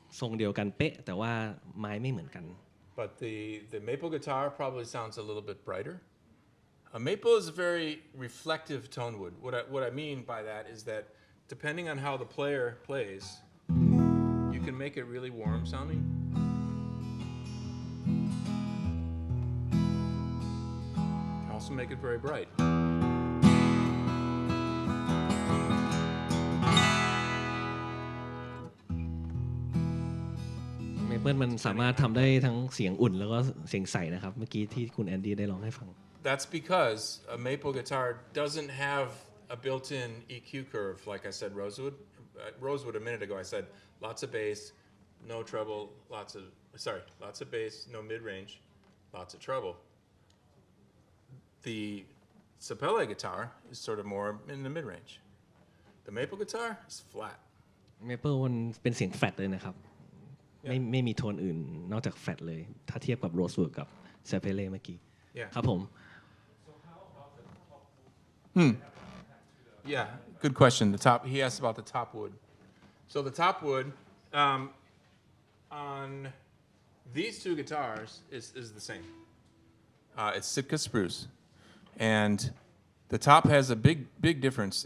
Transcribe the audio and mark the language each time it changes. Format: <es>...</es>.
<th>ทรงเดียวกันเป๊ะแต่ว่าไม้ไม่เหมือนกัน</th> <en>But the maple guitar probably sounds a little bit brighter. A maple is a very reflective tone wood. What I mean by that is that depending on how the player plays, you can make it really warm sounding. Also make it very bright.</en> <th>เมเปิลมันสามารถทำได้ทั้งเสียงอุ่นแล้วก็เสียงใสนะครับเมื่อกี้ที่คุณแอนดี้ได้ร้องให้ฟัง</th> <en>That's because a maple guitar doesn't have a built-in EQ curve, like I said, Rosewood a minute ago. I said lots of bass, no treble, lots of bass, no mid-range, lots of treble. The 𝐶𝐝 guitar is sort of more in the mid-range. The maple guitar is flat.</en> <th>เมเปิลมันเป็นเสียงแฟลตเลยนะครับไม่มีโทนอื่นนอกจากแฟลตเลยถ้าเทียบกับโรสวูดกับเซเปเล่เมื่อกี้ครับผม</th> <en>Yeah, good question. He asked about the top wood. So the top wood on these two guitars is the same. It's Sitka spruce. And the top has a big difference.</en>